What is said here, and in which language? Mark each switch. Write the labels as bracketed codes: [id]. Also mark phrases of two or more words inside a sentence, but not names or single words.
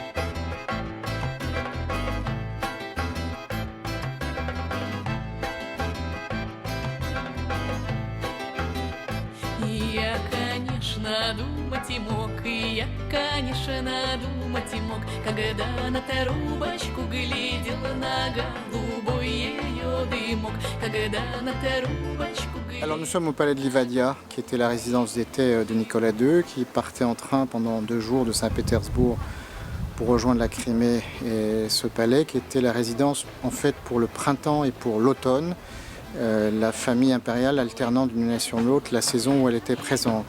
[ru] И я, конечно, думать и мог, и я, конечно, думать и мог, когда на трубочку глядел на голубой ее дымок, когда на трубочку глядел. [fr] Alors nous sommes au palais de Livadia, qui était la résidence d'été de Nicolas II, qui partait en train pendant 2 jours de Saint-Pétersbourg pour rejoindre la Crimée, et ce palais qui était la résidence en fait pour le printemps et pour l'automne. La famille impériale alternant d'une nation à l'autre la saison où elle était présente.